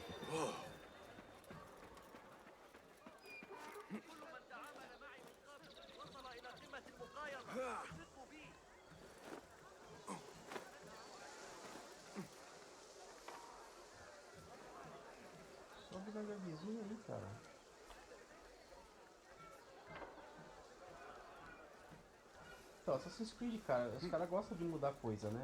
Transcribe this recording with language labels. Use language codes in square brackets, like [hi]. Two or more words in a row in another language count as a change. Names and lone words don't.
[ar] كل من تعامل معي من قبل وصل إلى قمة المقايضة. ثقوا بي. [pt] Só devagarzinho aí, cara. Então, Assassin's Creed, cara, os caras gostam de mudar coisa, né?